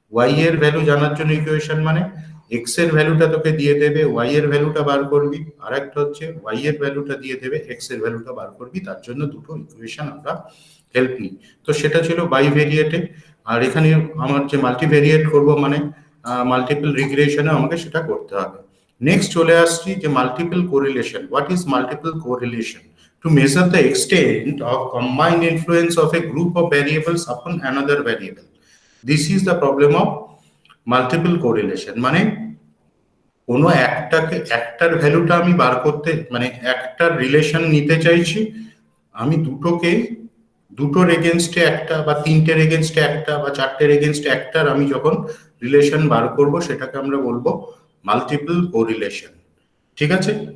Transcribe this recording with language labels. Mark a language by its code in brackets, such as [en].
[bn] y এর value জানার জন্য ইকুয়েশন মানে x এর ভ্যালুটা তোকে দিয়ে দেবে, y এর ভ্যালুটা বার করবি, আর একটা হচ্ছে y এর ভ্যালুটা দিয়ে দেবে, x এর ভ্যালুটা বার করবি, তার জন্য দুটো ইকুয়েশন আমরা হেল্প নিই। তো সেটা ছিল বাইভেরিয়েটে। আর এখানে আমার যে মাল্টিভেরিয়েট করব মানে মাল্টিপল রিগ্রেশনে আমাকে সেটা করতে হবে। নেক্সট চলে আসছি যে multiple correlation. [en] What is multiple correlation? To measure the extent of combined influence of a group of variables upon another variable. This is the problem of multiple correlation. [bn] মানে কোনো একটার ভ্যালুটা আমি বার করতে, মানে একটার রিলেশন নিতে চাইছি, আমি দুটোর এগেনস্টে একটা বা তিনটের এগেনস্টে একটা বা চারটের এগেনস্টে একটার আমি যখন রিলেশন বার করব সেটাকে আমরা বলবো মাল্টিপল কোরিলেশন। ঠিক আছে?